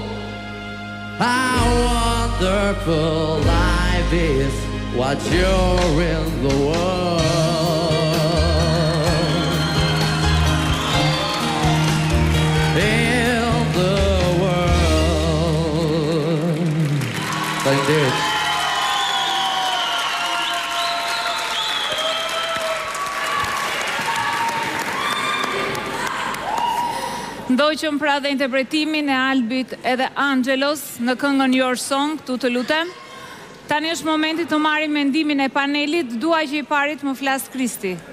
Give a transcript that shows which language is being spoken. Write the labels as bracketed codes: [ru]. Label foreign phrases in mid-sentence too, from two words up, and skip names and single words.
[en] How wonderful life is, what you're in the world. In the world. Thank you. [sq] Ndoqëm pra dhe interpretimin e Albit edhe Angelos në këngën Your Song, tu të lutem. Tani është momenti të marrim mendimin e panelit, dua që i parit më flas Kristi.